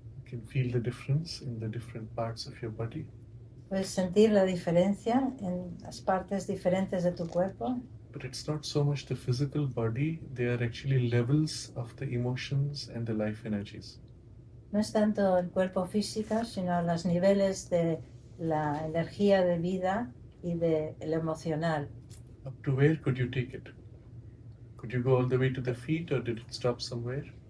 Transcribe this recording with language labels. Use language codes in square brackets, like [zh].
[en] You can feel the difference in the different parts of your body. [es] Puedes sentir la diferencia en las partes diferentes de tu cuerpo. [en] But it's not so much the physical body, they are actually levels of the emotions and the life energies. [es] No es tanto el cuerpo físico, sino los niveles de la energía de vida y de lo emocional. [en] Up to where could you take it? Could you go all the way to the feet or did it stop somewhere?